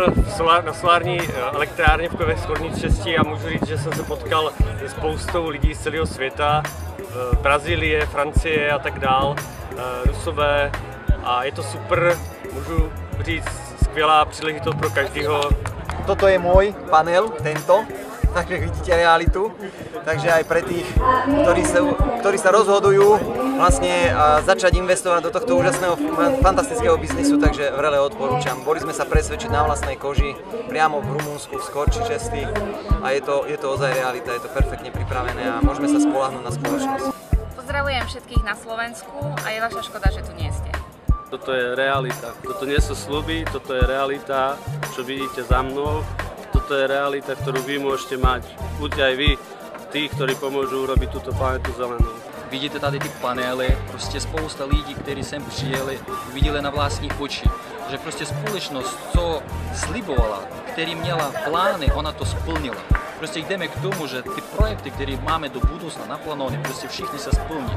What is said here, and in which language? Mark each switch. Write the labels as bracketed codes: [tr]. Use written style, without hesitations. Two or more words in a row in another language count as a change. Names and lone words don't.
[cs] na solární elektrárně v Skorní Třesti a můžu říct, že jsem se potkal se spoustou lidí z celého světa, Brazílie, Francie a tak dál, Rusové, a je to super, můžu říct, skvělá příležitost pro každého. [sk] Toto je môj panel, tento, takže vidíte realitu. Takže aj pre tých, ktorí sa rozhodujú vlastne začať investovať do tohto úžasného, fantastického biznisu, takže vrele odporúčam. Boli sme sa presvedčiť na vlastnej koži priamo v Rumunsku, v Skorči Česti, a je to ozaj realita, je to perfektne pripravené a môžeme sa spoľahnúť na spoločnosť. Pozdravujem všetkých na Slovensku a je vaša škoda, že tu nie ste. Toto je realita, toto nie sú sľuby, toto je realita, čo vidíte za mnou. Toto je realita, ktorú vy môžete mať, buďte aj vy, tí, ktorí pomôžu urobiť túto planetu zelenou. [cs] Vidíte tady ty panely, prostě spousta lidí, kteří sem přijeli, viděli na vlastní oči, že prostě společnost, co slibovala, který měla plány, ona to splnila. Prostě jdeme k tomu, že ty projekty, které máme do budoucna naplánované, prostě všichni se splní.